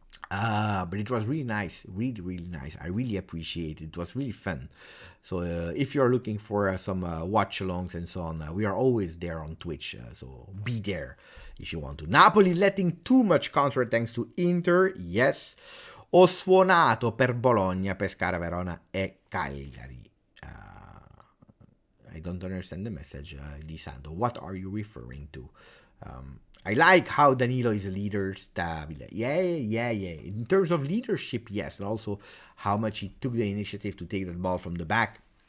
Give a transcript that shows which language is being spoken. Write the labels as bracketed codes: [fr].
[en] But it was really nice, really nice. I really appreciate it. It was really fun. So if you're looking for some watch-alongs and so on, we are always there on Twitch. So be there if you want to. Napoli letting too much counter-attacks to Inter. Yes. [it] Ho suonato per Bologna, Pescara, Verona e Cagliari. [en] I don't understand the message, Di Santo. What are you referring to? I like how Danilo is a leader, stabile. Yeah. In terms of leadership, yes. And also how much he took the initiative to take that ball from the back.